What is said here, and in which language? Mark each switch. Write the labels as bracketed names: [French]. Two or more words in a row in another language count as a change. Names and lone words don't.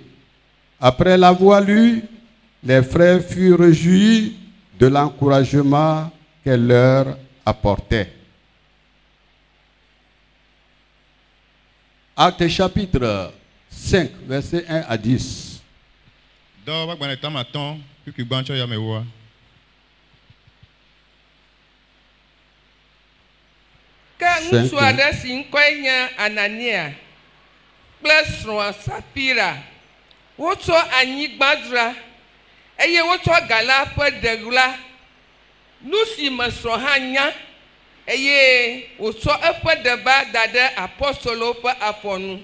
[French] Après l'avoir lue, les frères furent réjouis de l'encouragement qu'elle leur apportait. Actes chapitre 5, versets 1 à 10. [Ewe] Ka ŋutsu aɖe si ŋkɔe nye Anania kple srɔ̃a Sapira wotsɔ anyigba dzra eye wotsɔ gala ƒe ɖeɣla nu si me srɔ̃ hã nya eye wotsɔ eƒe ɖeba da ɖe apɔstolowo ƒe afɔ nu.